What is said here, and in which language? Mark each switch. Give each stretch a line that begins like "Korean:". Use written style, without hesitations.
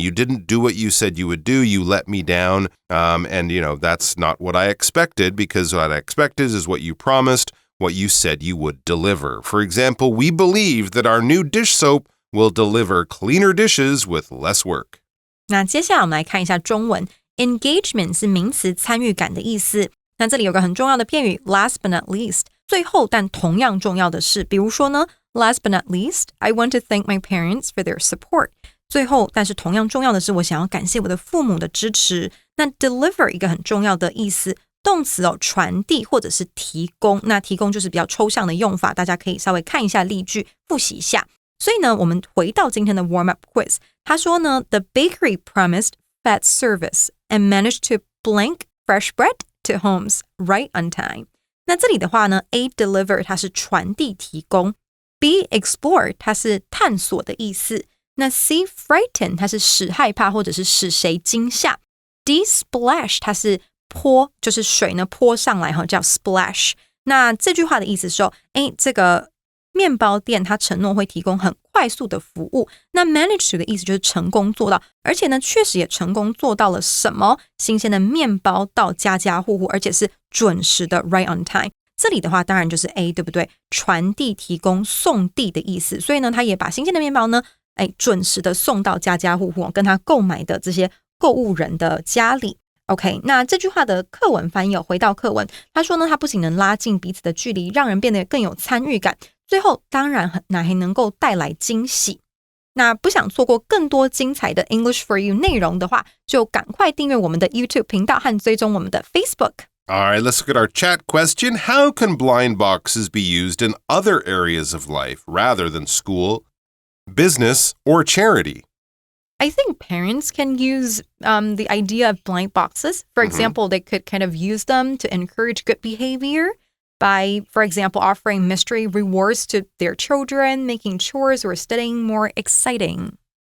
English: You didn't do what you said you would do. You let me down. And that's not what I expected, because what I expected is what you promised, what you said you would deliver. For example, we believe that our new dish soap will deliver cleaner dishes with less work.
Chinese: 那接下来我们来看一下中文 Engagement 是名词参与感的意思。那这里有个很重要的片语
English: Last but not least 最后但同样重要的是，比如说呢 Last but not least I want to thank my parents for their support
Chinese: 最后但是同样重要的是我想要感谢我的父母的支持。那 deliver 一个很重要的意思动词传递或者是提供。那提供就是比较抽象的用法，大家可以稍微看一下例句复习一下。所以呢我们回到今天的
English: warm-up quiz，
Chinese: 他说呢
English: The bakery promised fast service and managed to blank fresh bread to homes right on time。
Chinese: 那这里的话呢 A deliver 它是传递提供， B explore 它是探索的意思，那 C frighten 它是使害怕或者是使谁惊吓， D splash 它是泼，就是水呢泼上来叫 splash。那这句话的意思是说这个面包店它承诺会提供很快速的服务，那 manage to 的意思就是成功做到，而且呢确实也成功做到了什么？新鲜的面包到家家户户，而且是准时的
English: right on time。
Chinese: 这里的话当然就是 A 对不对？传递提供送递的意思，所以呢他也把新鲜的面包呢准时的送到家家户户，跟他购买的这些购物人的家里。 OK， 那这句话的课文翻译回到课文，他说呢它不仅能拉近彼此的距离，让人变得更有参与感，最后当然还能够带来惊喜。那不想错过更多精彩的 English for You 内容的话，就赶快订阅我们的 YouTube 频道和追踪我们的 Facebook。
English: All right, let's look at our chat question. How can blind boxes be used in other areas of life rather than school, business, or charity?I think parents can use the idea of blind boxes. For example, they could kind of use them to encourage good behavior by, for example, offering mystery rewards to their children, making chores or studying more exciting.